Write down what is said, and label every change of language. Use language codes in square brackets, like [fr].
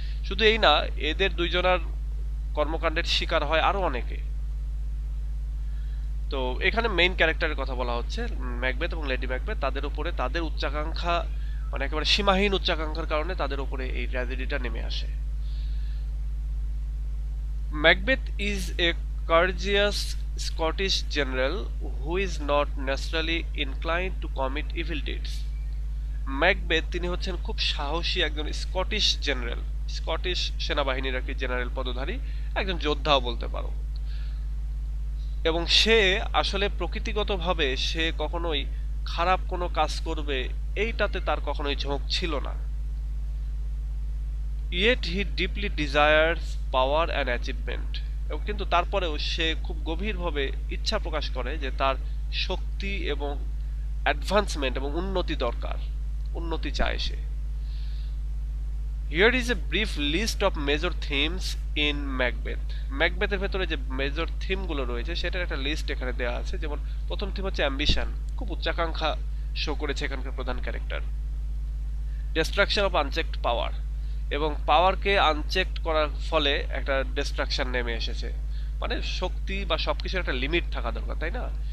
[bn] শুধু এই না, এদের দুইজনার কর্মকাণ্ডের শিকার হয় আরো অনেকে। তো এখানে মেইন ক্যারেক্টারের কথা বলা হচ্ছে, ম্যাকবেথ এবং লেডি ম্যাকবেথ, তাদের উপরে তাদের উচ্চাকাঙ্ক্ষা মানে একেবারে সীমাহীন উচ্চাকাঙ্ক্ষার কারণে তাদের উপরে এই ট্র্যাজেডিটা নেমে আসে। [en] Macbeth is a courteous Scottish general who is not naturally inclined to commit evil deeds। [bn] Macbeth তিনি হচ্ছেন খুব সাহসী একজন স্কটিশ জেনারেল, স্কটিশ সেনাবাহিনীর একটি জেনারেল পদধারী একজন যোদ্ধাও বলতে পারো, এবং সে আসলে প্রকৃতিগতভাবে সে কখনোই খারাপ কোনো কাজ করবে এইটাতে তার কখনোই ঝোঁক ছিল না। [en] yet he deeply desires power and achievement, [bn] এবং কিন্তু তারপরেও সে খুব গভীরভাবে ইচ্ছা প্রকাশ করে যে তার শক্তি এবং অ্যাডভান্সমেন্ট এবং উন্নতি দরকার, উন্নতি চায় সে। [en] Here is a brief list of major themes in Macbeth। [bn] ম্যাকবেথের ভেতরে যে মেজর থিমগুলো রয়েছে সেটার একটা লিস্ট এখানে দেওয়া আছে। যেমন প্রথম থিম হচ্ছে অ্যাম্বিশন, খুব উচ্চাকাঙ্ক্ষা শো করেছে এখানকার প্রধান ক্যারেক্টার। [en] destruction of unchecked power, [bn] এবং পাওয়ারকে আনচেকড করার ফলে একটা ডিস্ট্রাকশন নেমে এসেছে, মানে শক্তি বা সবকিছুর একটা লিমিট থাকা দরকার, তাই না?